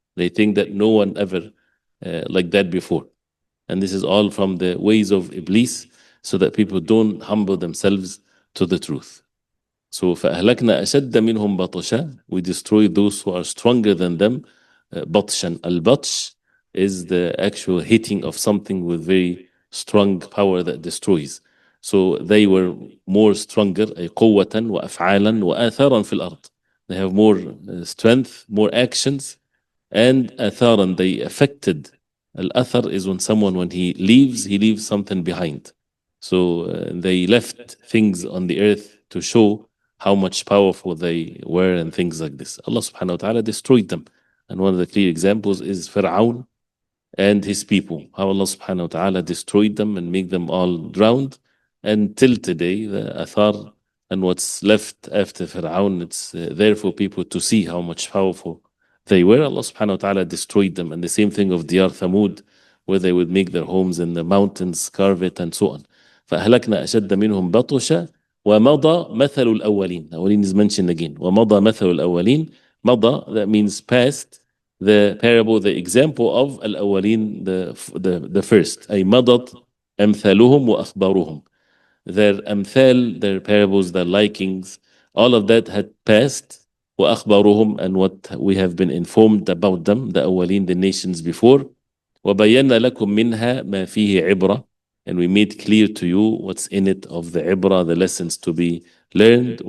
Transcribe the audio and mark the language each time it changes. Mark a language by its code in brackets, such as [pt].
[en] They think that no one ever like that before. And this is all from the ways of Iblis, so that people don't humble themselves to the truth. So [ar] فأهلكنا أشد منهم بطشا, [en] we destroy those who are stronger than them. بطشا, al-batsh is the actual hitting of something with very strong power that destroys. So they were more stronger, [ar] أي قوة وأفعالا وآثارا في الأرض. [en] They have more strength, more actions, and آثارا, they affected. Al-athar is when someone, when he leaves something behind. So they left things on the earth to show how much powerful they were and things like this. Allah subhanahu wa ta'ala destroyed them. And one of the clear examples is Fir'aun and his people, how Allah subhanahu wa ta'ala destroyed them and make them all drowned. And till today, the athar and what's left after Fir'aun, it's there for people to see how much powerful they were. Allah subhanahu wa ta'ala destroyed them. And the same thing of Diyar Thamud, where they would make their homes in the mountains, carve it, and so on. [ar] فأهلكنا أشد منهم بطشا ومضى مثل الأولين. [en] الأولين is mentioned again. [ar] ومضى مثل الأولين. [en] مضى, that means past. The parable, the example of الأولين, the first. [ar] أي مضت أمثالهم وأخبارهم. [en] Their أمثال, their parables, their likings, all of that had passed. وأخبارهم, and what we have been informed about them, the أولين, the nations before. [ar] وبينا لكم منها ما فيه عبرة, [en] and we made clear to you what's in it of the عبرة, the lessons to be learned.